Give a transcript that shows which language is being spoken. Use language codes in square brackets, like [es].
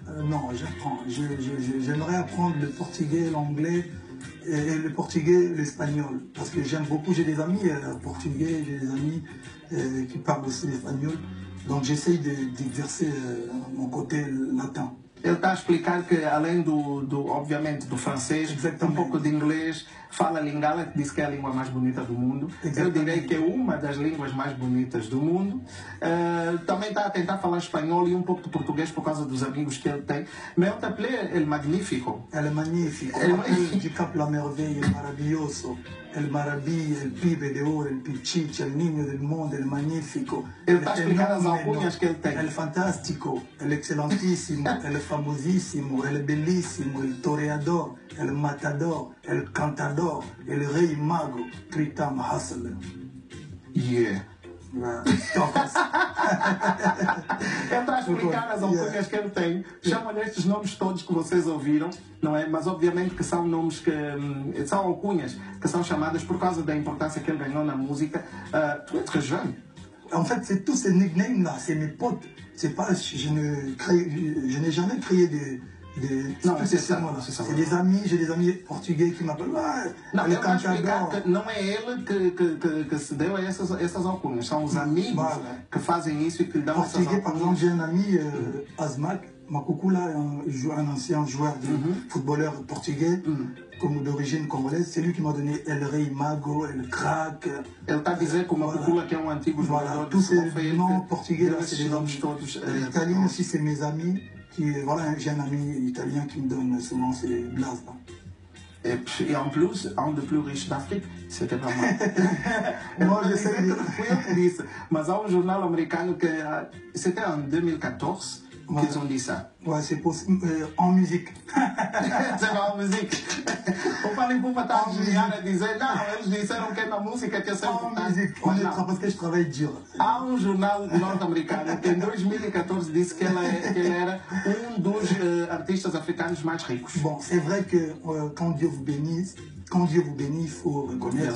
[fr] Non, j'apprends. J'aimerais apprendre le portugais, l'anglais, et le portugais, l'espagnol. Parce que j'aime beaucoup, j'ai des amis portugais, j'ai des amis qui parlent aussi l'espagnol. Donc j'essaye d'exercer mon côté latin. [pt] Ele está a explicar que além obviamente, do francês, um pouco de inglês, fala lingala, que disse que é a língua mais bonita do mundo. Eu direi que é uma das línguas mais bonitas do mundo. Também está a tentar falar espanhol e um pouco de português por causa dos amigos que ele tem. [fr] Mais on t'appelait El Magnífico. El Magnífico. Du Cap La Merveille, El Maravilloso. El Maravilha, El Pibe de Oro, El Pichichi, El Niño del Mundo, El Magnífico. [pt] Ele está a explicar as alcunhas que ele tem. [fr] El Fantástico, El Excelentíssimo, El Famosíssimo, El Bellíssimo, El Toreador, El Matador, El Cantador, El Rei Mago, Tritam Hassel. Yeah. [pt] Ele está a explicar as alcunhas que ele tem. Chamam estes nomes todos que vocês ouviram, não é? Mas obviamente que são nomes que são alcunhas que são chamadas por causa da importância que ele ganhou na música. [fr] Tu es très jeune. En fait, c'est tous ces nicknames là, c'est mes potes. C'est pas, je n'ai jamais créé non, c'est ça. C'est des amis, j'ai des amis portugais qui m'appellent. [pt] Não, ele vai explicar que não é ele que se deu a essas alcunhas, são os amigos que fazem isso e que lhe dão essas alcunhas. [fr] Par exemple, j'ai un ami, Azmak Makukula, un ancien joueur de footballeur portugais, comme d'origine congolaise, c'est lui qui m'a donné El Rei Mago, El Crack. [pt] Ele está a dizer que o Makukula, que é um antigo jogador [fr] tous ces noms portugais là, c'est des noms [pt] todos. [fr] Italiens aussi, c'est mes amis. Voilà, j'ai un ami italien qui me donne souvent ces blases là. Et en plus, un des plus riches d'Afrique, c'était pas moi. Moi, j'essaie de... [pt] Fui eu que disse, mas há jornal americano que [fr] c'était en 2014 qu'ils ont dit ça. Ouais, c'est possible. En musique. C'est en musique. On parlait pour pas [pt] a dizer, não, eles disseram que é na música que é sempre [fr] en musique. Parce que je travaille dur. [pt] Há jornal norte-americano que em 2014 disse que ele era dos artistas africanos mais ricos. [fr] Bon, c'est vrai que quand Dieu vous bénit, il faut reconnaître.